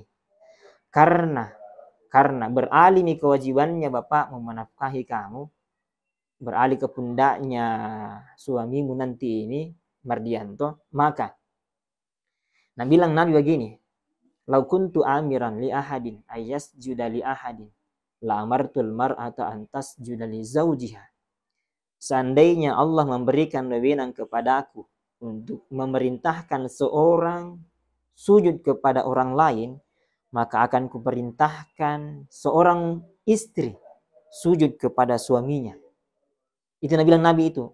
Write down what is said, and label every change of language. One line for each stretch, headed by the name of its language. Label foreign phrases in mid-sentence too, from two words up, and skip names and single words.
Indonesian: Karena beralih kewajibannya bapak menafkahi kamu, beralih ke pundaknya suamimu nanti ini Mardianto, maka bilang Nabi begini,
Arabic: "لو كنت آمرا لأحد أن يسجد لأحد لأمرت المرأة أن تسجد لزوجها."
Indonesian: Seandainya Allah memberikan wewenang kepadaku untuk memerintahkan seorang sujud kepada orang lain, maka akan kuperintahkan seorang istri sujud kepada suaminya. Itu bilang Nabi itu.